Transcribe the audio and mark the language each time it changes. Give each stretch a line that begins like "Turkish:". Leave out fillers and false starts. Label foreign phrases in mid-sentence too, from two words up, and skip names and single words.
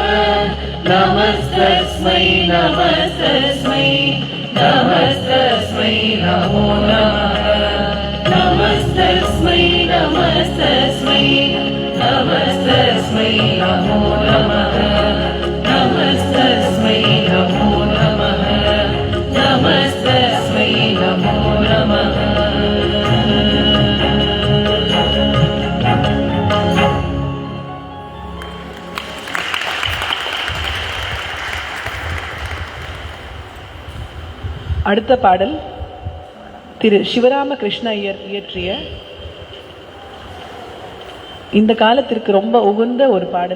Sanskrit: नमस्तस्मै नमस्तस्मै नमस्तस्मै नमो नमः नमस्तस्मै नमस्तस्मै नमस्तस्मै नमो नमः नमस्तस्मै नमो नमः नमस्तस्मै नमो नमः
Tamil: அடுத்த பாடல் திரு சிவராம கிருஷ்ண ஐயர் இயற்றிய இந்த காலத்திற்கு ரொம்ப உகந்த ஒரு பாடல்.